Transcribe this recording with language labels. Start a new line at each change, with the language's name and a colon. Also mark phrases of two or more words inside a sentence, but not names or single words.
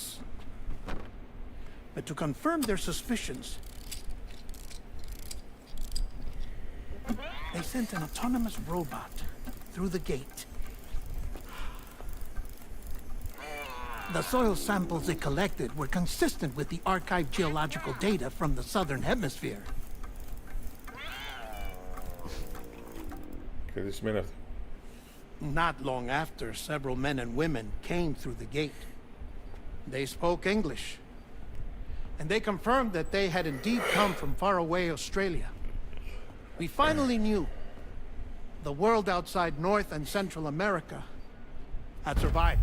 English: But to confirm their suspicions, they sent an autonomous robot through the gate. The soil samples they collected were consistent with the archived geological data from the southern hemisphere.
Greek: Και τι σημαίνει αυτό?
English: Not long after, several men and women came through the gate. They spoke English, and they confirmed that they had indeed come from faraway Australia. We finally knew the world outside North and Central America had survived.